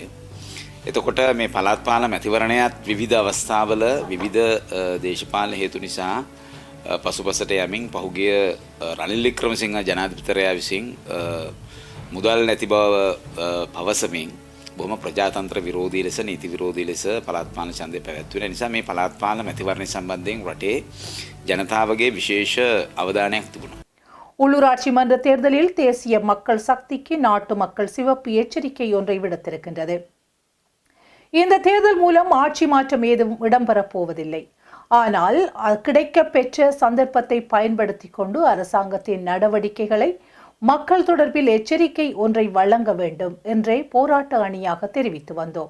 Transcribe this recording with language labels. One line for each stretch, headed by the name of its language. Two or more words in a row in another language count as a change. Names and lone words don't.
Sinhala: එතකොට මේ පළාත් පාලන මැතිවරණයත් විවිධ අවස්ථාවල විවිධ දේශපාලන හේතු නිසා පසුපසට යමින් පහුගිය රනිල් වික්‍රමසිංහ ජනාධිපතිවරයා විසින් මුදල් නැති බව පවසමින් බොහොම ප්‍රජාතන්ත්‍ර විරෝධී ලෙස, නීති විරෝධී ලෙස පළාත් පාලන ඡන්දය පැවැත්වුණ නිසා මේ පළාත් පාලන මැතිවරණය සම්බන්ධයෙන් රටේ ජනතාවගේ විශේෂ අවධානයක් තිබුණා.
Tamil: உள்ளூராட்சி மன்ற தேர்தலில் தேசிய மக்கள் சக்திக்கு நாட்டு மக்கள் சிவப்பு எச்சரிக்கை ஒன்றை விடுத்திருக்கின்றது. இந்த தேர்தல் மூலம் ஆட்சி மாற்றம் ஏதும் இடம்பெறப் போவதில்லை. ஆனால் கிடைக்க பெற்ற சந்தர்ப்பத்தை பயன்படுத்தி கொண்டு அரசாங்கத்தின் நடவடிக்கைகளை மக்கள் தொடர்பில் எச்சரிக்கை ஒன்றை வழங்க வேண்டும் என்றே போராட்ட அணியாக தெரிவித்து வந்தோம்.